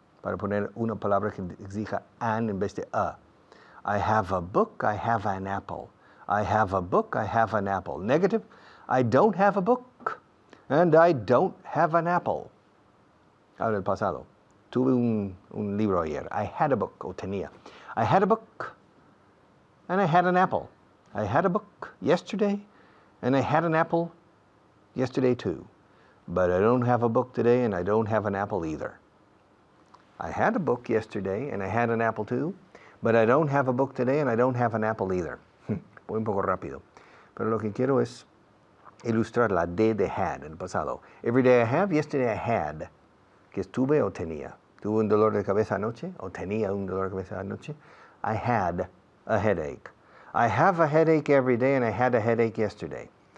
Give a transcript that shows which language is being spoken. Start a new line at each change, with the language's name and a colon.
Spanish: Para poner una palabra que exija an en vez de a.
English: I have a book, I have an apple. I have a book, I have an apple. Negative, I don't have a book, and I don't have an apple.
Spanish: Ahora el pasado. Tuve un libro ayer.
English: I had a book,
Spanish: o tenía.
English: I had a book, and I had an apple. I had a book yesterday, and I had an apple yesterday too, but I don't have a book today and I don't have an apple either. I had a book yesterday and I had an apple too, but I don't have a book today and I don't have an apple either.
Spanish: Voy un poco rápido. Pero lo que quiero es ilustrar la D de had en el pasado.
English: Every day I have, yesterday I had.
Spanish: Que estuve o tenía. Tuve un dolor de cabeza anoche o tenía un dolor de cabeza anoche.
English: I had a headache. I have a headache every day and I had a headache yesterday.